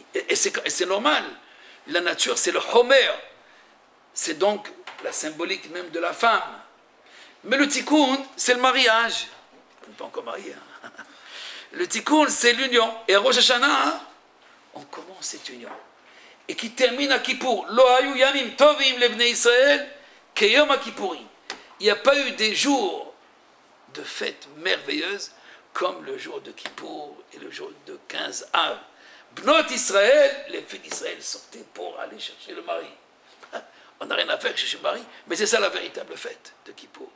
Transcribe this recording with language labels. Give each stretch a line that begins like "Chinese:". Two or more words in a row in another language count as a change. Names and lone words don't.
French: Et c'est normal. La nature, c'est le Homer. C'est donc la symbolique même de la femme. Mais le tikkun, c'est le mariage. On n'est pas encore marié. Hein. Le tikkun, c'est l'union. Et à Rosh Hashanah, on commence cette union. Et qui termine à Kippour.
Hebrew: לא היו ימים טובים לבני ישראל כיום כיפורים.
French: Il n'y a pas eu des jours de fêtes merveilleuses comme le jour de Kippour et le jour de 15 Av.
Hebrew: בנות ישראל,
French: les filles d'Israël sortaient pour aller chercher le mari. On n'a rien à faire chercher le mari, mais c'est ça la véritable fête de Kippour.